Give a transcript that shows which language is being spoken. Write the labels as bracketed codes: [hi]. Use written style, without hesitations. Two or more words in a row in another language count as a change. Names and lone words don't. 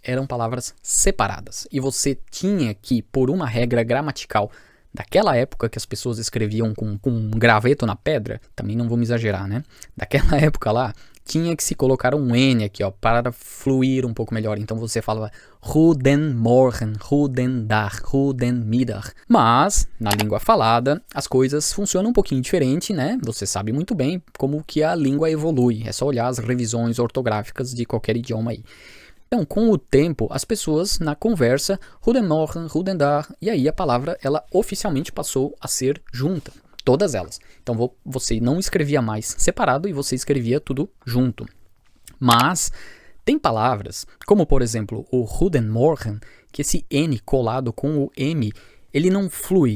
[pt] Eram palavras separadas. E você tinha que, por uma regra gramatical daquela época que as pessoas escreviam com um graveto na pedra, também não vamos exagerar, né? Daquela época lá, tinha que se colocar um N aqui, ó, para fluir um pouco melhor. Então você falava [nl] goedemorgen, goedendag, goedemiddag. [pt] Mas, na língua falada, as coisas funcionam um pouquinho diferente, né? Você sabe muito bem como que a língua evolui. É só olhar as revisões ortográficas de qualquer idioma aí. Então, com o tempo, as pessoas na conversa, [nl] goedemorgen, goedendag, [pt] e aí a palavra, ela oficialmente passou a ser junta. Todas elas. Então você não escrevia mais separado e você escrevia tudo junto. Mas tem palavras, como por exemplo o goedemorgen, que esse N colado com o M, ele não flui.